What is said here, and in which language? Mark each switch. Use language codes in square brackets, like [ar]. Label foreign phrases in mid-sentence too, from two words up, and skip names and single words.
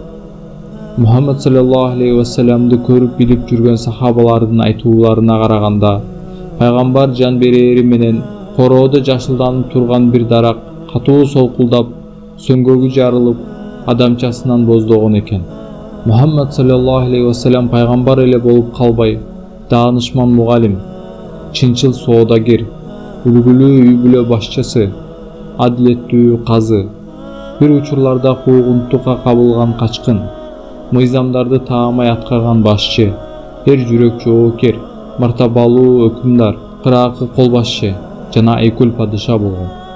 [ky] Мухаммед [ar] صلى الله عليه وسلم [ky] көрүп билип жүргөн сахабалардын айтууларына караганда, пайгамбар жан берери менен короодо жашылданып турган бир дарак катуу солкулдап, сөңгөгү жарылып, адамчасынан боздогон экен. Мухаммед [ar] صلى الله عليه وسلم [ky] пайгамбар эле болуп калбай, даанышман мугалим, чынчыл соодагер, үлгүлүү үй бүлө башчысы, адилеттүү казы, бир учурларда куугунтукка кабылган качкын, мыйзамдарды таамай аткарган башчы, эр жүрөк жоокер, мартабалуу өкүмдар, кыраакы кол башчы жана айкөл падыша болгон.